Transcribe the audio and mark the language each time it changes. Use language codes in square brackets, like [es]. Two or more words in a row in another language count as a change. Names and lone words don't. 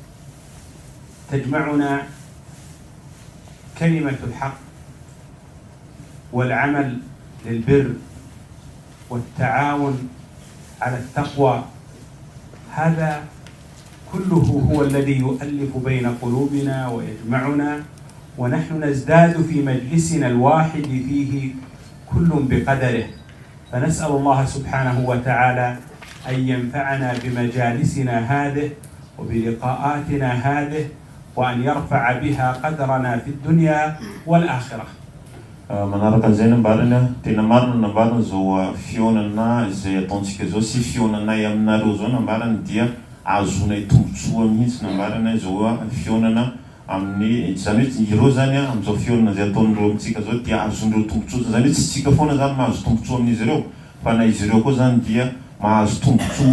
[ar] تجمعنا كلمة الحق والعمل للبر والتعاون على التقوى، هذا كله هو الذي يؤلف بين قلوبنا ويجمعنا، ونحن نزداد في مجلسنا الواحد فيه كل بقدره. فنسأل الله سبحانه وتعالى أن ينفعنا بمجالسنا هذه وبلقاءاتنا هذه، وأن يرفع بها قدرنا في الدنيا والآخرة. [mg] Manaraka an'izay nambarana, tena marina nambarana zao fionana izay ataontsika zao sy fionanay aminareo zao nambarana dia azonay tombontsoa mihitsy nambarana zao fionana amin'ny zany hoe ireo zany amin'izao fionana zay ataon'ireo amintsika zao dia azon'ireo tombontsoa, zany hoe tsy tsika foana zany mahazo tombontsoa amin'izy ireo, fa na izy ireo koa zany dia mahazo